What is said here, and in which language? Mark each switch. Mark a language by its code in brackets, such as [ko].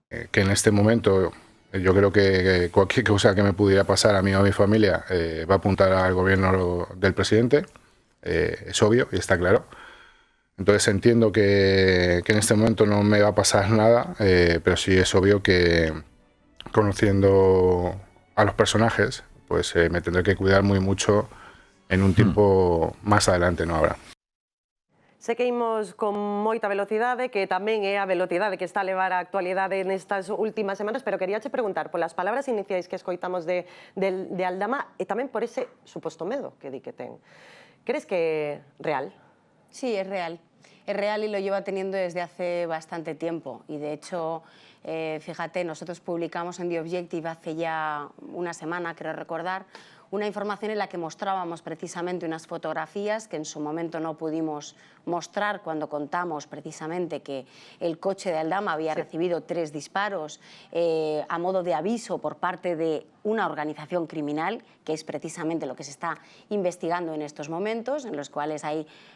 [es] Que en este momento yo creo que cualquier cosa que me pudiera pasar a mí o a mi familia va a apuntar al gobierno del presidente, es obvio y está claro. Entonces entiendo que en este momento no me va a pasar nada, pero sí es obvio que conociendo a los personajes, pues me tendré que cuidar muy mucho en un tiempo más adelante, no ahora. [gl] Sé que imos con moita velocidade, que tamén é a velocidade que está a levar a actualidade nestas últimas semanas, pero quería che preguntar polas palabras iniciais que escoitamos de Aldama e tamén por ese suposto medo que di que ten. Crees que é real? [es] Sí, es real. Es real y lo lleva teniendo desde hace bastante tiempo. Y de hecho, fíjate, nosotros publicamos en The Objective hace ya una semana, creo recordar, una información en la que mostrábamos precisamente unas fotografías que en su momento no pudimos mostrar cuando contamos precisamente que el coche de Aldama había recibido 3 disparos a modo de aviso por parte de una organización criminal, que es precisamente lo que se está investigando en estos momentos, en los cuales hay